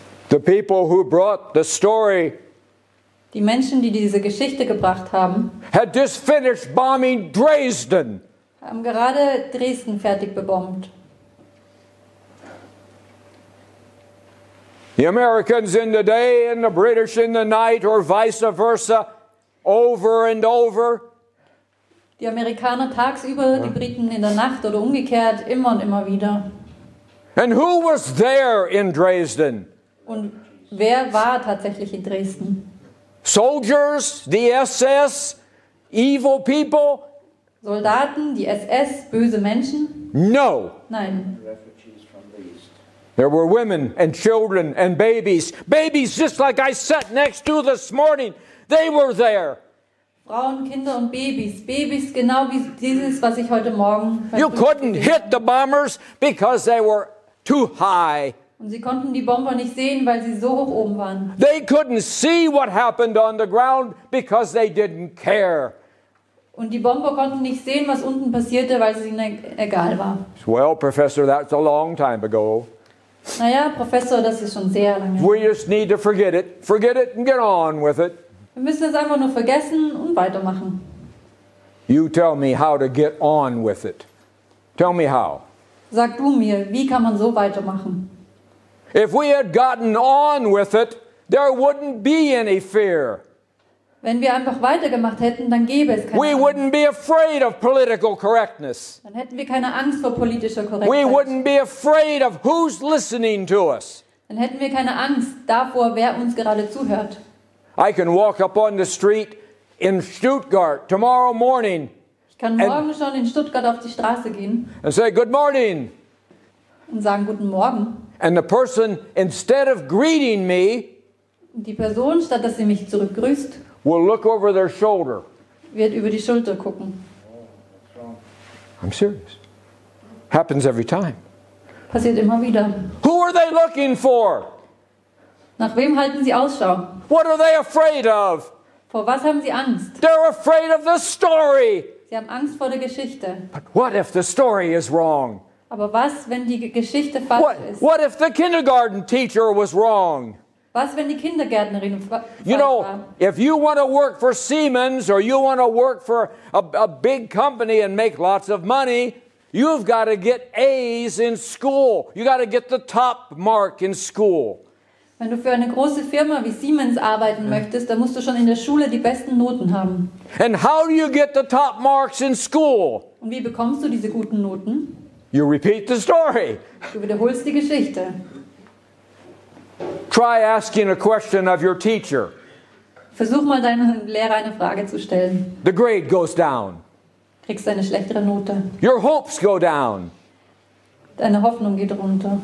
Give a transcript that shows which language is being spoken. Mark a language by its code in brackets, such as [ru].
[en] The people who brought the story [de] Die Menschen, die diese Geschichte gebracht haben, [en] had just finished bombing Dresden. [de] haben gerade Dresden fertig bebombt. [en] The Americans in the day and the British in the night, or vice versa, over and over. [de] Die Amerikaner tagsüber, die Briten in der Nacht oder umgekehrt, immer und immer wieder. [en] And who was there in Dresden? [de] Und wer war tatsächlich in Dresden? [en] Soldiers, the SS, evil people? [de] Soldaten, die SS, böse Menschen? [en] No. [de] Nein. [en] There were women and children and babies. Babies just like I sat next to this morning. They were there. [de] Frauen, Kinder und Babys. Babys genau wie dieses, was ich heute Morgen... [en] You couldn't hit the bombers because they were too high. [de] Und sie konnten die Bomber nicht sehen, weil sie so hoch oben waren. [en] They couldn't see what happened on the ground because they didn't care. [de] Und die Bomber konnten nicht sehen, was unten passierte, weil es ihnen egal war. [en] Well, Professor, that's a long time ago. [de] Naja, Professor, das ist schon sehr lange. [en] We just need to forget it and get on with it. [de] Wir müssen es einfach nur vergessen und weitermachen. [en] You tell me how to get on with it. Tell me how. [de] Sag du mir, wie kann man so weitermachen? [en] If we had gotten on with it, there wouldn't be any fear. [de] Wenn wir einfach weitergemacht hätten, dann gäbe es keine [en] We [de] Angst. [en] wouldn't be afraid of political correctness. [de] Dann hätten wir keine Angst vor politischer [en] We [de] Korrektheit. [en] wouldn't be afraid of who's listening to us. [de] Dann hätten wir keine Angst davor, wer uns gerade zuhört. [en] I can walk up on the street in Stuttgart tomorrow morning [de] Ich kann morgen schon in Stuttgart auf die Straße gehen [en] and say, "Good morning." [de] und sagen Guten Morgen. [en] And the person, instead of greeting me, [de] Und die Person, statt dass sie mich zurückgrüßt, [en] will look over their shoulder. [de] wird über die Schulter gucken. [en] I'm serious. Happens every time. [de] Passiert immer wieder. [en] Who are they looking for? [de] Nach wem halten sie Ausschau? [en] What are they afraid of? [de] Vor was haben sie Angst? [en] They're afraid of the story. [de] Sie haben Angst vor der Geschichte. [en] But what if the story is wrong? [de] Aber was, wenn die Geschichte falsch ist? [en] What if the kindergarten teacher was wrong? [de] Was, wenn die Kindergärtnerin falsch [en] You know, [de] war? [en] if you want to work for Siemens or you want to work for a big company and make lots of money, you've got to get A's in school. You got to get the top mark in school. [de] Wenn du für eine große Firma wie Siemens arbeiten möchtest, dann musst du schon in der Schule die besten Noten haben. [en] And how do you get the top marks in school? [de] Und wie bekommst du diese guten Noten? [en] You repeat the story. [de] Du wiederholst die Geschichte. [en] Try asking a question of your teacher. [de] Versuch mal deinem Lehrer eine Frage zu stellen. [en] The grade goes down. [de] Kriegst eine schlechtere Note. [en] Your hopes go down. [de] Deine Hoffnung geht runter.